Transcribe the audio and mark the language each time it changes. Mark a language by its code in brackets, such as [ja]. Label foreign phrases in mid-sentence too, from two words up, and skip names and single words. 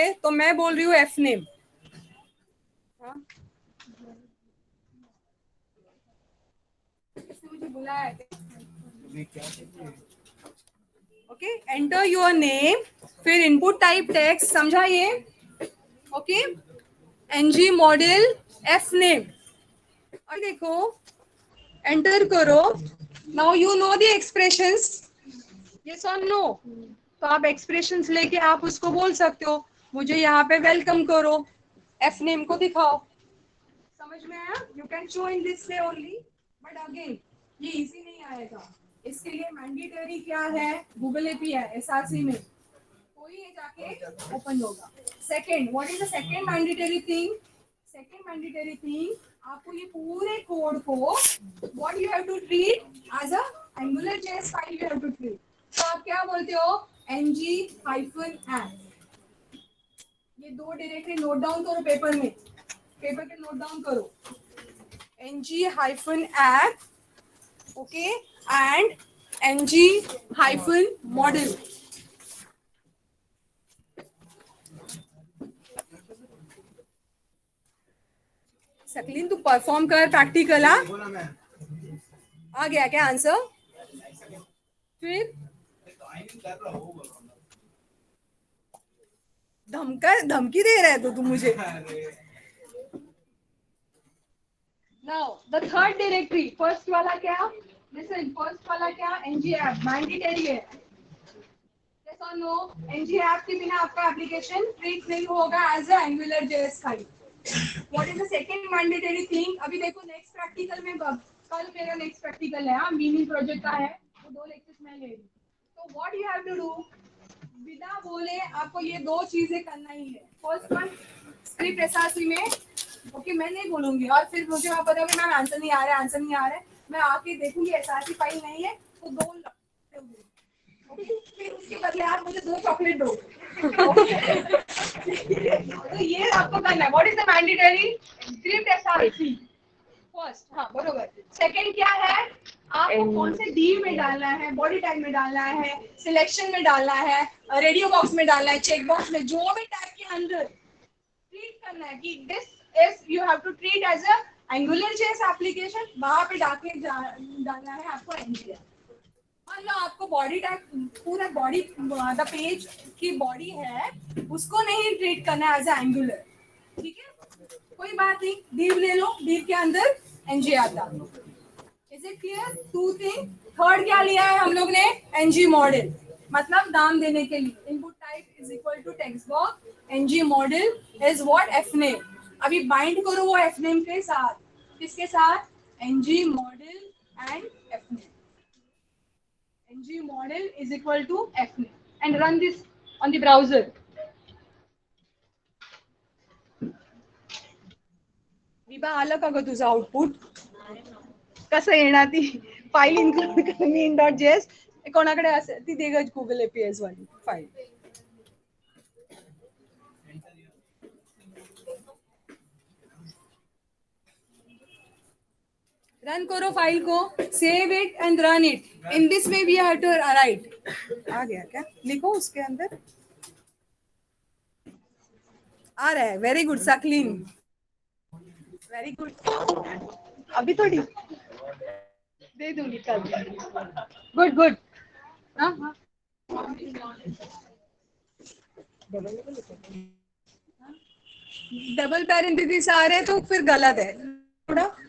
[hi] तो मैं बोल रही हूँ एफ नेम. मुझे बुलाया. [en] okay, enter your name, फिर input type text. [hi] समझा ये? ओके, ng-model एफ नेम. और देखो एंटर करो. [en] now you know the expressions. यस और नो? [hi] तो आप एक्सप्रेशंस लेके आप उसको बोल सकते हो. मुझे यहाँ पे वेलकम करो, एफ नेम को दिखाओ. समझ में आया? [en] you can show in this way only, but again [hi] ये इजी नहीं आएगा. इसके लिए मैंडेटरी क्या है? गूगल एपीआई एसआरसी में कोई ये जाके ओपन होगा. [en] second, what is the second mandatory thing? second mandatory thing, [hi] आपको ये पूरे कोड को [en] what you have to treat as a Angular JS file. you have to treat. [hi] तो आप क्या बोलते हो, ng-app। ये दो डायरेक्टली [en] note down [hi] करो पेपर में, पेपर पे [en] note down [hi] करो, ng-app, ओके, एंड ng-model। सकलीन तू परफॉर्म कर प्रैक्टिकल। आ गया क्या आंसर? फिर धमकी दे रहा है तो तू मुझे। [en] now the third directory, [hi] फर्स्ट वाला क्या, लिसन, फर्स्ट वाला क्या, ng-app मैंडेटरी है, [en] yes or no? [hi] ng-app के बिना आपका एप्लीकेशन ट्रीट नहीं होगा [en] as a Angular JS file. what is the second mandatory thing? [hi] अभी देखो [en] next practical [hi] में, कल मेरा [en] next practical [hi] है, [en] mini project [hi] का है, वो 2 लेक्चर्स मैं ले रही हूँ। [en] तो what you have to do, [hi] बिना बोले आपको ये 2 चीजें करना ही है। [en] first one, script src [hi] में, ओके, मैं नहीं बोलूंगी और फिर मुझे वहां पता है मैम आंसर नहीं आ रहा है, आंसर नहीं आ रहा है, मैं आके देखूंगी [en] src file [hi] नहीं है तो 2 फिर उसके बदले आप मुझे 2 चॉकलेट दो। तो ये आपको करना है। [en] what is the mandatory script src first, [hi] हाँ बरोबर। सेकंड क्या है, आपको कौन से डी में डालना है, [en] body tag [hi] में डालना है, सिलेक्शन में डालना है, [en] radio box [hi] में डालना है, [en] check box [hi] में, जो भी टैग के अंदर ट्रीट करना है कि [en] this is you have to treat as a Angular JS application, [hi] वहां पे डालना है आपको एनजीआर। मान लो आपको [en] body tag, [hi] पूरा बॉडी, [en] the page [hi] की बॉडी है, उसको नहीं ट्रीट करना [en] as a Angular, [hi] ठीक है, कोई बात नहीं, div ले लो, div के अंदर एनजीआर डालो। [en] is it clear? 2 thing. [hi] थर्ड क्या लिया है हम लोग ने, एनजी मॉडल, मतलब नाम देने के लिए, [en] input type is equal to text box, ng model is what, [hi] एफनेम। अभी बाइंड करो वो एफनेम के साथ, किसके साथ, एनजी मॉडल एंड एफनेम, [en] ng model is equal to fname and run this on the browser. [mr] विभा आलं का ग तुझं आउटपुट? कसं येणार ती फाईल इन्क्लूड कर मी in.js कोणाकडे असेल ती दे ग, गुगल एपीएस वाली फाईल। [hi] रन करो फाइल को, [en] save it and run it, in this way we have to write. [hi] आ गया क्या, लिखो उसके अंदर, आ रहा है, [en] very good [hi] सकलीन, [en] very good. [hi] अभी थोड़ी दे दूंगी कल, [en] good good. [hi] हाँ हाँ, [en] double parenthesis [hi] आ रहे तो फिर गलत है थोड़ा।